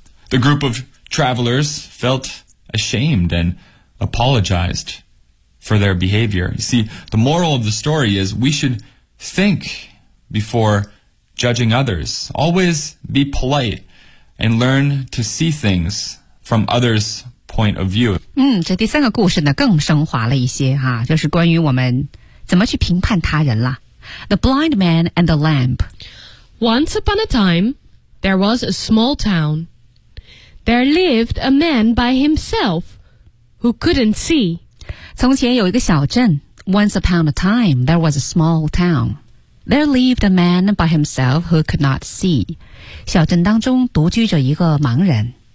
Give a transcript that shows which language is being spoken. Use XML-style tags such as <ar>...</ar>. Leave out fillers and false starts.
<en>The group of travelers felt ashamed and apologized for their behavior. You see, the moral of the story is we should think before judging others. Always be polite. And learn to see things from others' point of view.</en> <zh>这第三个故事呢更升华了一些哈，就是关于我们怎么去评判他人了。</zh> <en>The blind man and the lamp. Once upon a time, there was a small town. There lived a man by himself who couldn't see.</en> <zh>从前有一个小镇。</zh> <en>Once upon a time, there was a small town. There lived a man by himself who could not see.</en> <zh>小镇当中独居着一个盲人。</zh>